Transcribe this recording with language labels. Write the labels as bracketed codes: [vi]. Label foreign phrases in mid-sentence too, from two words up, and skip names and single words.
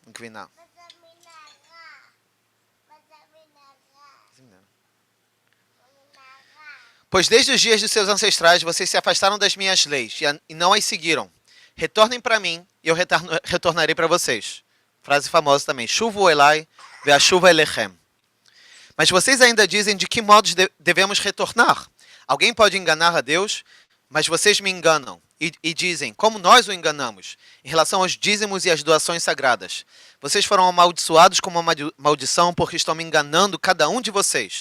[pt] Pois desde os dias de seus ancestrais vocês se afastaram das minhas leis e não as seguiram. Retornem para mim e eu retornarei para vocês. Frase famosa também. [he] שובו אלי ואשובה אליכם. [pt] Mas vocês ainda dizem de que modos devemos retornar. Alguém pode enganar a Deus, mas vocês me enganam. E dizem, como nós o enganamos, em relação aos dízimos e às doações sagradas. Vocês foram amaldiçoados com uma maldição porque estão me enganando cada um de vocês.